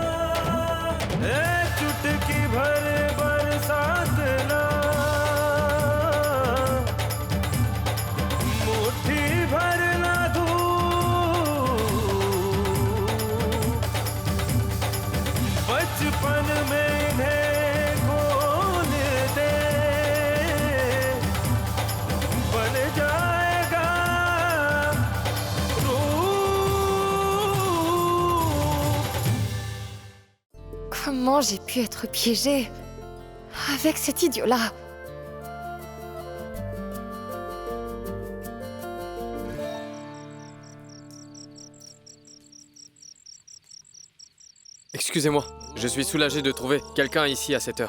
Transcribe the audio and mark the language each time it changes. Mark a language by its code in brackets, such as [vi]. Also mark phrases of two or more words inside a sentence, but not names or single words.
[hi] चुटकी भर बरसात ना, मुट्ठी भर ना धूप, बचपन में इन्हें खोल दे, बन जाएगा रूप। [fr] Comment j'ai pu être piégée avec cet idiot-là? Excusez-moi, je suis soulagé de trouver quelqu'un ici à cette heure.